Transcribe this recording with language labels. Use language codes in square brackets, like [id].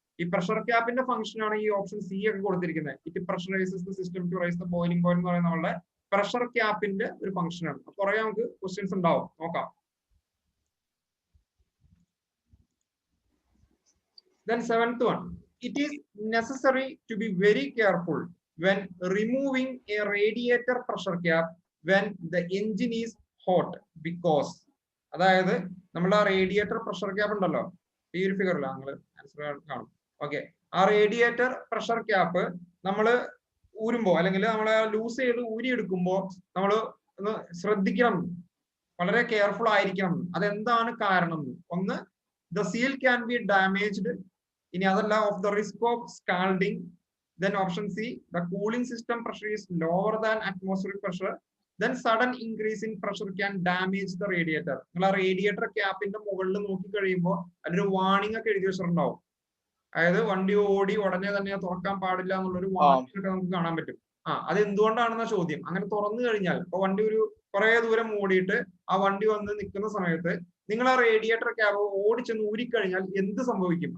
[ml] ഈ pressure ക്യാപ്പിന്റെ function ആണ് ഈ ഓപ്ഷൻ സി ഒക്കെ കൊടുത്തിരിക്കുന്നത്. [en] it pressurises the system to raise the boiling point [ml] എന്ന് പറയുന്ന നമ്മളുടെ പ്രഷർ ക്യാപ്പിന്റെ ഒരു ഫംഗ്ഷൻ ആണ്. കുറെ നമുക്ക് ക്വസ്റ്റ്യൻസ് ഉണ്ടാവും, നോക്കാം. [en] Then 7th one, it is necessary to be very careful when removing a radiator pressure cap when the engine is hot because, [ml] അതായത് നമ്മൾ ആ റേഡിയേറ്റർ പ്രഷർ ക്യാപ്പ് ഉണ്ടല്ലോ, ഈ ഒരു ഫിഗറിൽ നിങ്ങൾ ആൻസർ കാണും. ഓക്കെ, ആ റേഡിയേറ്റർ പ്രഷർ ക്യാപ്പ് നമ്മൾ ഊരുമ്പോ അല്ലെങ്കിൽ നമ്മൾ ലൂസ് ചെയ്ത് ഊരിയെടുക്കുമ്പോ നമ്മൾ ഒന്ന് ശ്രദ്ധിക്കണം, വളരെ കെയർഫുൾ ആയിരിക്കണം. അതെന്താണ് കാരണം? [en] ഒന്ന്, the seal can be damaged. [ml] ഇനി അതല്ല, [en] Of the risk of scalding. Then option C, the cooling system pressure is lower than atmospheric pressure. Then sudden increase in pressure can damage the radiator. [ml] നിങ്ങൾ ആ radiator ക്യാപ്പിന്റെ മുകളിൽ നോക്കി കഴിയുമ്പോൾ അതിലൊരു warning ഒക്കെ എഴുതി വെച്ചിട്ടുണ്ടാവും. അതായത് വണ്ടി ഓടി ഉടനെ തന്നെ തുറക്കാൻ പാടില്ല എന്നുള്ളൊരു വാർണിംഗ് ഒക്കെ നമുക്ക് കാണാൻ പറ്റും. അത് എന്തുകൊണ്ടാണെന്ന ചോദ്യം. അങ്ങനെ തുറന്നു കഴിഞ്ഞാൽ ഇപ്പൊ വണ്ടി ഒരു കുറെ ദൂരം ഓടിയിട്ട് ആ വണ്ടി വന്ന് നിൽക്കുന്ന സമയത്ത് നിങ്ങൾ ആ റേഡിയേറ്റർ ക്യാബ് ഓടിച്ചെന്ന് ഊരിക്കഴിഞ്ഞാൽ എന്ത് സംഭവിക്കും?